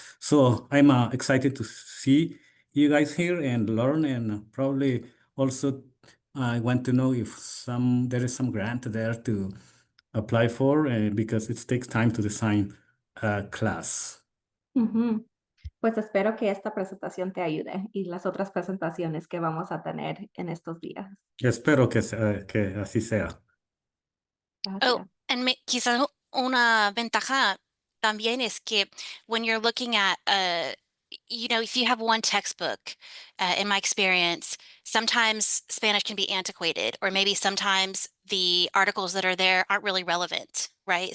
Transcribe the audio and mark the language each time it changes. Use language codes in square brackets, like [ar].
[en] So I'm excited to see you guys here and learn, and probably also I want to know if there is some grant there to apply for, because it takes time to design a class. Ujú. [es] Pues espero que esta presentación te ayude y las otras presentaciones que vamos a tener en estos días. Espero que así sea. Oh, Gracias. [en] and [es] quizás una ventaja también es que [en] when you're looking at, if you have one textbook, in my experience, sometimes Spanish can be antiquated, or maybe sometimes the articles that are there aren't really relevant, right?